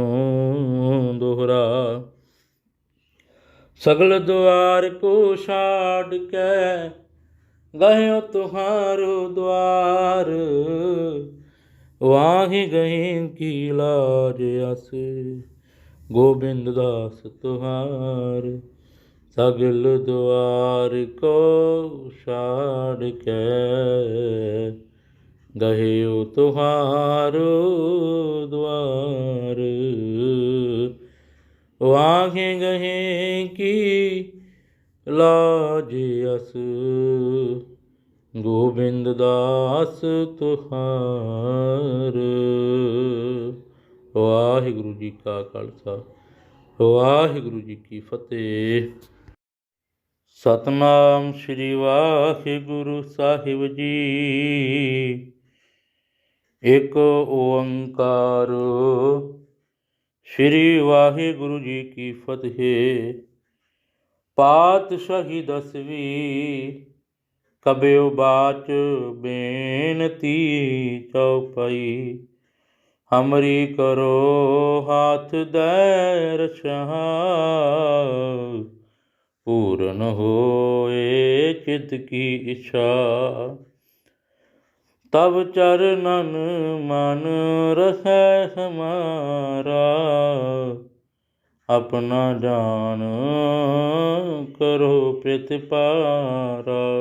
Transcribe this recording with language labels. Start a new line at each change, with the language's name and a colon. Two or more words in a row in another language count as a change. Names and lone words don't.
Braj: दोहरा सगल द्वार को छाड़ के गयो तुम्हारो द्वार वाहि गही की लाज अस गोबिंद दास तुहार। सगल द्वार को छाड़ के गयो तुहारो द्वार वाहि गहे की लाज अस गोबिंद दास तुहार।
Punjabi: ਵਾਹਿਗੁਰੂ ਜੀ ਕਾ ਖ਼ਾਲਸਾ ਵਾਹਿਗੁਰੂ ਜੀ ਕੀ ਫ਼ਤਿਹ। ਸਤਿਨਾਮ ਸ੍ਰੀ ਵਾਹਿਗੁਰੂ ਸਾਹਿਬ ਜੀ। ਇੱਕ ਓਅੰਕਾਰ ਸ੍ਰੀ ਵਾਹਿਗੁਰੂ ਜੀ ਕੀ ਫ਼ਤਿਹ। ਪਾਤਸ਼ਾਹੀ 10ਵੀਂ ਕਬਿਯੋ ਬਾਚ ਬੇਨਤੀ ਚੌਪਈ।
Braj: हमरी करो हाथ दैर सहाय पूर्ण होए चित की इच्छा। तब चरणन मन रखै हमारा अपना जान करो प्रतिपारा।